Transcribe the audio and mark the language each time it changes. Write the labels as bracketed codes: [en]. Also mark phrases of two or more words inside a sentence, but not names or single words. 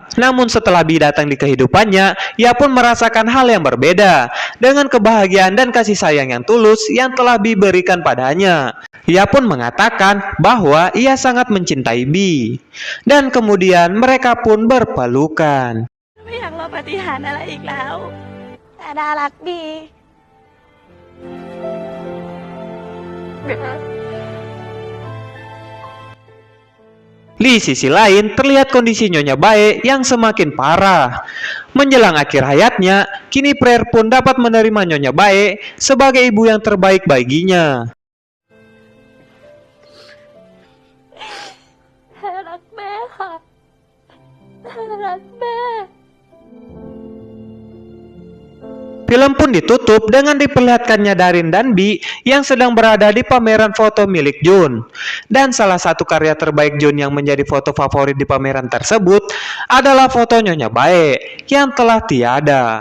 [id] Namun setelah Bi datang di kehidupannya, ia pun merasakan hal yang berbeda dengan kebahagiaan dan kasih sayang yang tulus yang telah Bi berikan padanya. Ia pun mengatakan bahwa ia sangat mencintai Bi. Dan kemudian mereka pun berpelukan. [th] ไม่อยากรอปาฏิหาริย์อะไรอีกแล้วแต่น่ารักดี [id] Di sisi lain, terlihat kondisi Nyonya Bae yang semakin parah. Menjelang akhir hayatnya, kini Prayer pun dapat menerima Nyonya Bae sebagai ibu yang terbaik baginya. [th] แค่รักแม่ค่ะแค่รักแม่ [id] Film pun ditutup dengan diperlihatkannya Darin dan Bi yang sedang berada di pameran foto milik Jun. Dan salah satu karya terbaik Jun yang menjadi foto favorit di pameran tersebut adalah foto Nyonya Bae yang telah tiada.